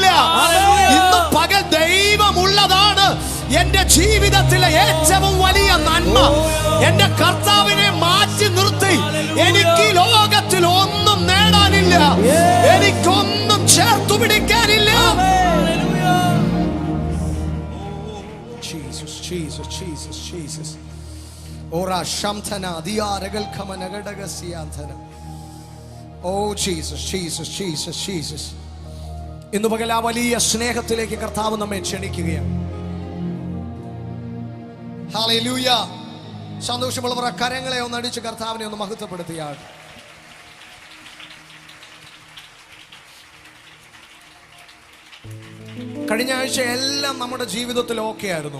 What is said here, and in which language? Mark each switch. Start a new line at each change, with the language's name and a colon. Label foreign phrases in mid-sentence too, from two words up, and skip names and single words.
Malayalam: ഇന്ന് പകൽ ദൈവമുള്ളതാണ് എന്റെ ജീവിതത്തിലെ ഏറ്റവും വലിയ നന്മ. എന്റെ കർത്താവിനെ മാറ്റി നിർത്തി എനിക്ക് ലോകത്തിൽ ഒന്നും നേടാനില്ല, എനിക്കൊന്നും ചേർത്തു പിടിക്കാനില്ല.
English: Jesus, Jesus, Jesus. Ora shamthana diaragal khamanagadagasiyantana. Oh Jesus, Jesus, Jesus, Jesus.
Malayalam: ഇന്ന് പകൽ ആ വലിയ സ്നേഹത്തിലേക്ക് കർത്താവ് നമ്മെ ക്ഷണിക്കുകയാണ്. ഹല്ലേലൂയ. സന്തോഷമുള്ളവർ കരങ്ങളെ ഒന്ന് അടിച്ച് കർത്താവിനെ ഒന്ന് മഹത്വപ്പെടുത്തിയാൽ. കഴിഞ്ഞ ആഴ്ച എല്ലാം നമ്മുടെ ജീവിതത്തിൽ ഓക്കെ ആയിരുന്നു.